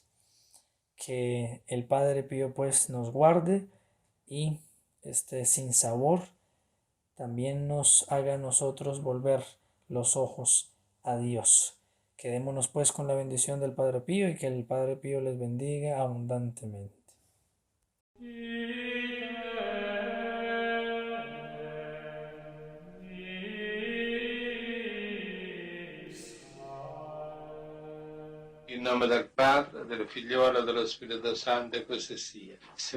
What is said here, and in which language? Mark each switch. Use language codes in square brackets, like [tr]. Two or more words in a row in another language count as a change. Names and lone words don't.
[es] Que el Padre Pío pues nos guarde y este sinsabor también nos haga a nosotros volver los ojos a Dios. Quedémonos pues con la bendición del Padre Pío y que el Padre Pío les bendiga abundantemente. [it] In nome del Padre, del Figliolo e dello Spirito Santo, e così sia.